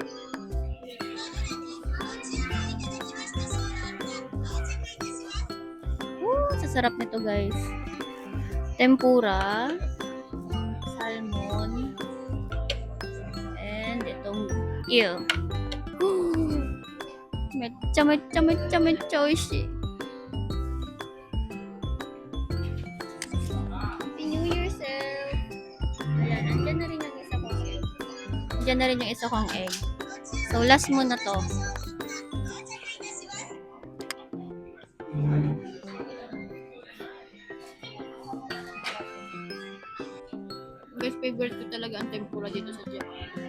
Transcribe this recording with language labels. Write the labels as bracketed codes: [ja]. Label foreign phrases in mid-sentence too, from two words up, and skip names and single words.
[tl] Sasarap nito guys. Tempura, salmon, and itong eel. [ja] めちゃ めちゃ めちゃ めちゃ おいしい. [en] Happy New Year, sir! [tl] Ayan, andyan na rin yung isa kong egg. Andyan na rin yung isa kong egg. So, last mo na to. Guys, favorite ko talaga ang tempura dito sa Japan.